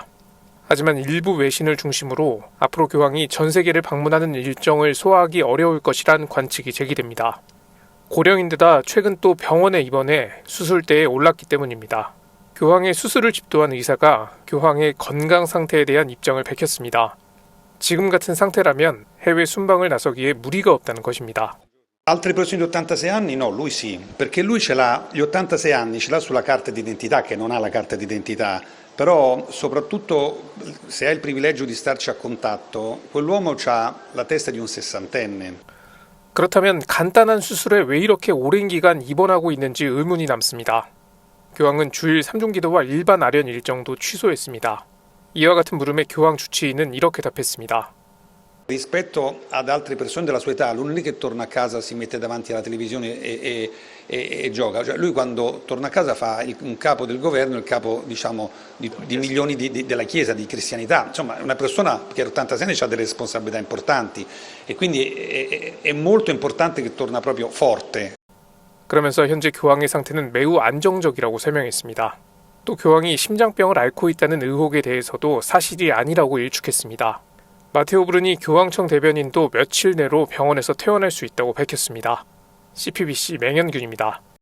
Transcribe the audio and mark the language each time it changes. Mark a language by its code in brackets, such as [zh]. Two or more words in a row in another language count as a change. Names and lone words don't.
[ko] 하지만 일부 외신을 중심으로 앞으로 교황이 전 세계를 방문하는 일정을 소화하기 어려울 것이란 관측이 제기됩니다. 고령인데다 최근 또 병원에 입원해 수술대에 올랐기 때문입니다. 교황의 수술을 집도한 의사가 교황의 건강 상태에 대한 입장을 밝혔습니다. 지금 같은 상태라면 해외 순방을 나서기에 무리가 없다는 것입니다. [it] Altre persone di 86 anni no, lui sì, perché lui ce l'ha, gli 86 anni ce l'ha sulla carta d'identità che non ha la carta d'identità, però soprattutto se ha il privilegio di starci a contatto, quell'uomo ha la testa di un sessantenne. [ko] 그렇다면 간단한 수술에 왜 이렇게 오랜 기간 입원하고 있는지 의문이 남습니다. 교황은 주일 3중 기도와 일반 아련 일정도 취소했습니다. 이와 같은 물음에 교황 주치의는 이렇게 답했습니다. [it] Rispetto ad altre persone della sua età, lui non è che torna a casa, si mette davanti alla televisione e gioca. Cioè, lui quando torna a casa fa un capo del governo, il capo diciamo di milioni della Chiesa, di cristianità. Insomma, è una persona che a 86 anni ha delle responsabilità importanti e quindi è molto importante che torna proprio forte. [ko] 그러면서 현재 교황의 상태는 매우 안정적이라고 설명했습니다. 또 교황이 심장병을 앓고 있다는 의혹에 대해서도 사실이 아니라고 일축했습니다. 마테오 브루니 교황청 대변인도 며칠 내로 병원에서 퇴원할 수 있다고 밝혔습니다. CPBC 맹현균입니다.